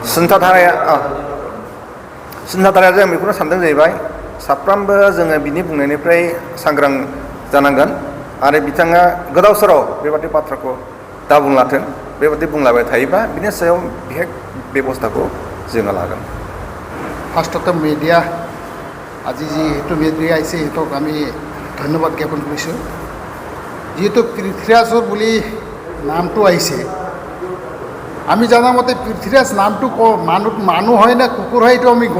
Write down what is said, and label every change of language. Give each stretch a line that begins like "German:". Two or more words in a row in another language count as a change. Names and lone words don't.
Bodo: सिन्थाधाराया जों बेखौनो सानदों जाहैबाय साफ्रोमबो जोङो बिनि बुंनायनिफ्राय सांग्रां जानांगोन आरो बिथाङा गोदाव सोराव बेबादि बाथ्राखौ दा बुंलाथों बेबादि बुंलाबाय थायोबा बिनि सायाव बिहेक बेबस्थाखौ जोङो लागोन
Assamese: ফাৰ্ষ্টতে মিডিয়া আজি যিহেতু মিডিয়া আহিছে সিহঁতক আমি ধন্যবাদ জ্ঞাপন কৰিছোঁ যিহেতু পৃথ্বীৰাজৰ বুলি নামটো আহিছে আমি জানামতে পৃথ্বীৰাজ নামটো মানুহ হয় না কুকুৰ হয় এইটো আমি গম